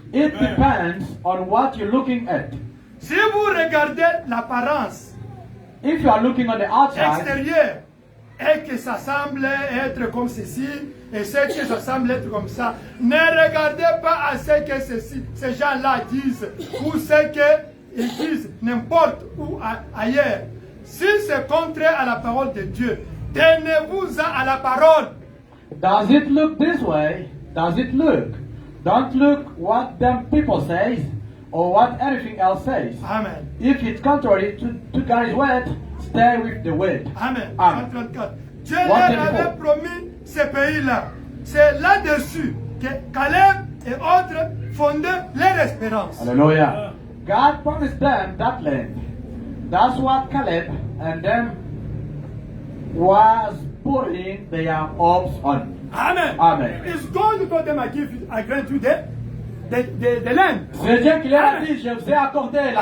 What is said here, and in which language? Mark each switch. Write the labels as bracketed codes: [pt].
[en] It depends on what you're looking at. [fr] Si vous regardez l'apparence [en] If you are looking on the outside, [fr] extérieure et que ça semble être comme ceci et ce que ça semble être comme ça, ne regardez pas à ce que ces gens-là disent ou ce qu'ils disent n'importe où ailleurs. Si c'est contraire à la parole de Dieu, tenez-vous-en à la parole. [en] does it look this way? Does it look? Don't look what them people says or what anything else says. Amen. If it's contrary to God's word, stay with the word. Amen. Amen. 134. [fr] Dieu leur avait promis ces pays-là. C'est là-dessus que Caleb et autres fondaient leur espérance. [en] Hallelujah. God promised them that land. That's what Caleb and them was putting their hopes on. Amen. Amen. It's God who told them, I grant you the land. [fr] C'est Dieu qui leur a dit, je vous ai accordé la